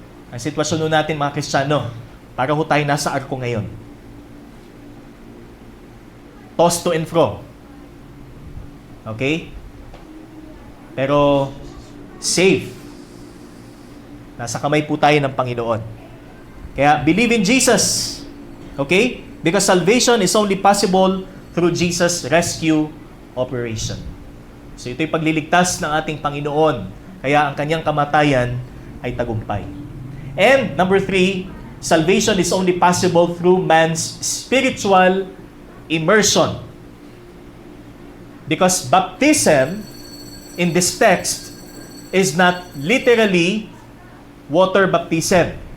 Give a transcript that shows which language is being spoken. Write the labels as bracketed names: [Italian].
[Filipino] Ang sitwasyon ho natin mga Kristiyano, para ho tayo nasa arko ngayon. [English] Toss to and fro. Okay? Pero, safe. [Filipino] Nasa kamay po tayo ng Panginoon. [English] Kaya, believe in Jesus. Okay? Because salvation is only possible through Jesus' rescue operation. [Filipino] So, ito'y pagliligtas ng ating Panginoon. Kaya, ang kanyang kamatayan ay tagumpay. [English] And, number 3, salvation is only possible through man's spiritual immersion. Because baptism in this text is not literally water baptism.